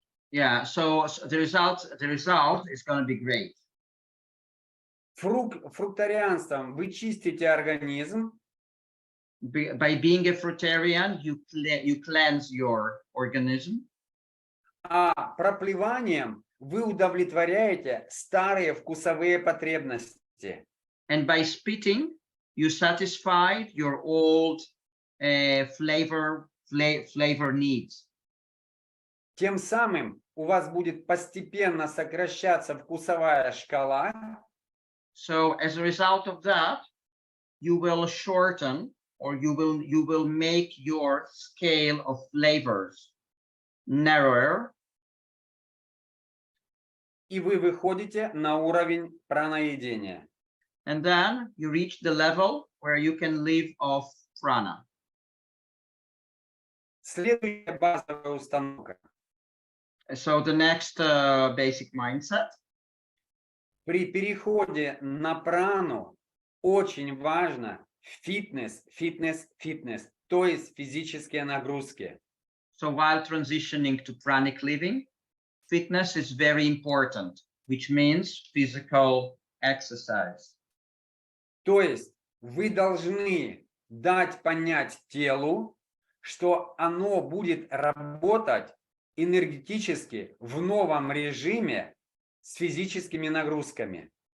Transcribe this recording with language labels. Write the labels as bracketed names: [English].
[English] Yeah, so the result is going to be great. [Russian] Фруктарианством вы чистите организм. [English] By being a fruitarian, you cleanse your organism. [Russian] А проплеванием вы удовлетворяете старые вкусовые потребности. [English] And by spitting, you satisfy your old flavor needs. [Russian] Тем самым у вас будет постепенно сокращаться вкусовая шкала. [English] So as a result of that, you will shorten, or you will make your scale of flavors narrower. [Russian] И вы выходите на уровень праноедения. [English] And then you reach the level where you can live off prana. [Russian] Следующая базовая установка. [English] So the next basic mindset. [Russian] При переходе на прану очень важно фитнес, то есть физические нагрузки. [English] So while transitioning to pranic living, fitness is very important, which means physical exercise. [Russian] То есть вы должны дать понять телу, что оно будет работать энергетически в новом режиме с физическими нагрузками.